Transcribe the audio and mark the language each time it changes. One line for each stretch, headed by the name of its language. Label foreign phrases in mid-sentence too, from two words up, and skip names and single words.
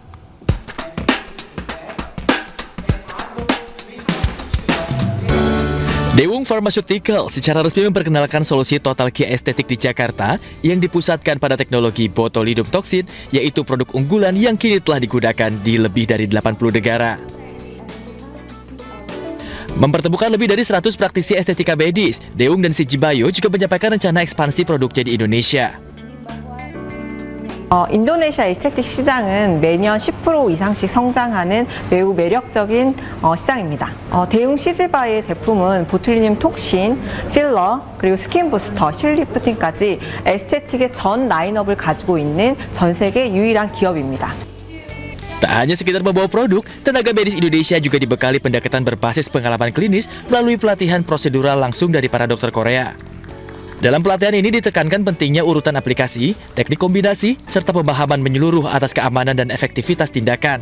Indonesian: Daewoo Pharmaceutical secara resmi memperkenalkan solusi Total Kia Estetik di Jakarta yang dipusatkan pada teknologi botulinum toksin, yaitu produk unggulan yang kini telah digunakan di lebih dari 80 negara. Mempertemukan lebih dari 100 praktisi estetika medis, Daewoo dan CG Bio juga menyampaikan rencana ekspansi produknya di Indonesia.
Korean: 인도네시아 에스테틱 시장은 매년 10% 이상씩 성장하는 매우 매력적인 시장입니다. 대웅 CG바이오의 제품은 보툴리늄 톡신, 필러, 그리고 스킨 부스터, 실리프팅까지 에스테틱의 전 라인업을 가지고 있는 전 세계 유일한 기업입니다.
Indonesian: Tak hanya sekedar membawa produk, tenaga medis Indonesia juga dibekali pendekatan berbasis pengalaman klinis melalui pelatihan prosedural langsung dari para dokter Korea. Dalam pelatihan ini ditekankan pentingnya urutan aplikasi, teknik kombinasi, serta pemahaman menyeluruh atas keamanan dan efektivitas tindakan.